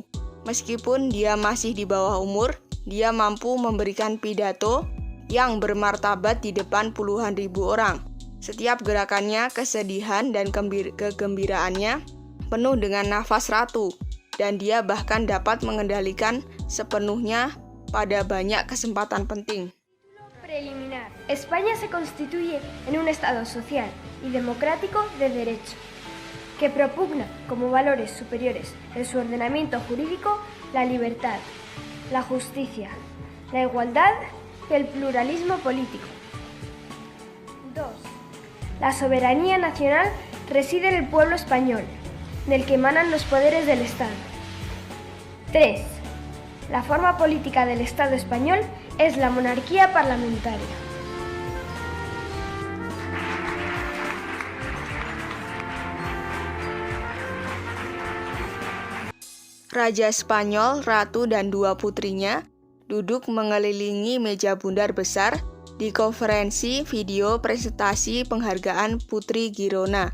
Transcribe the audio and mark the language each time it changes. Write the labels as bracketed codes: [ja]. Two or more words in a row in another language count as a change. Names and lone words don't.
[id] Meskipun dia masih di bawah umur, dia mampu memberikan pidato yang bermartabat di depan puluhan ribu orang. Setiap gerakannya, kesedihan dan kegembiraannya penuh dengan nafas ratu, dan dia bahkan dapat mengendalikan sepenuhnya pada banyak kesempatan penting. [es] Preliminar. España se constituye en un Estado social y democrático de derecho, que propugna como valores superiores en su ordenamiento jurídico la libertad, la justicia, la igualdad y el pluralismo político. 2. La soberanía nacional reside en el pueblo español, del que emanan los poderes del Estado. 3. La forma política del Estado español es la monarquía parlamentaria. [id] Raja Spanyol, ratu dan 2 putrinya duduk mengelilingi meja bundar besar di konferensi video presentasi penghargaan Putri Girona.